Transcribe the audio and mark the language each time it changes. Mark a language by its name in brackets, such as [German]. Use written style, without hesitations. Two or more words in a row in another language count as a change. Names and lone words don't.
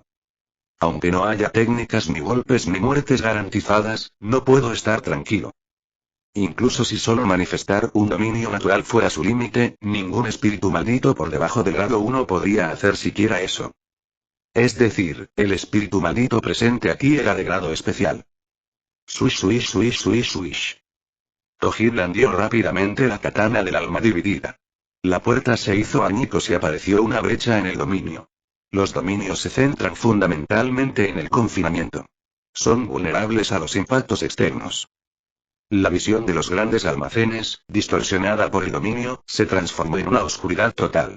[Spanish] Aunque no haya técnicas ni golpes ni muertes garantizadas, no puedo estar tranquilo. Incluso si solo manifestar un dominio natural fuera su límite, ningún espíritu maldito por debajo del grado 1 podría hacer siquiera eso. Es decir, el espíritu maldito presente aquí era de grado especial. Swish swish swish swish swish. Toji blandió rápidamente la katana del alma dividida. La puerta se hizo añicos y apareció una brecha en el dominio. Los dominios se centran fundamentalmente en el confinamiento. Son vulnerables a los impactos externos. La visión de los grandes almacenes, distorsionada por el dominio, se transformó en una oscuridad total.